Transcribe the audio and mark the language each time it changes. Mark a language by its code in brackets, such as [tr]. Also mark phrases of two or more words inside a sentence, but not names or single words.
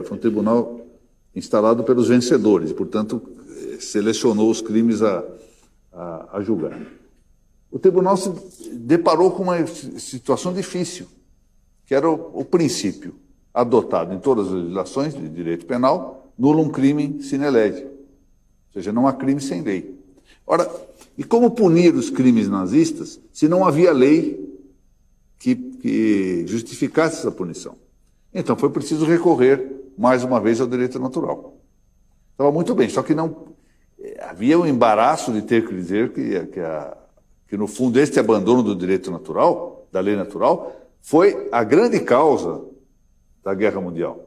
[pt] Foi um tribunal instalado pelos vencedores, e, portanto, selecionou os crimes a julgar. O tribunal se deparou com uma situação difícil, que era o princípio adotado em todas as legislações de direito penal, [la] nullum crimen sine lege, [pt] ou seja, não há crime sem lei. Ora, e como punir os crimes nazistas se não havia lei que justificasse essa punição? Então foi preciso recorrer, mais uma vez, ao direito natural. Estava muito bem, só que não havia um embaraço de ter que dizer que no fundo, este abandono do direito natural, da lei natural, foi a grande causa da Guerra Mundial.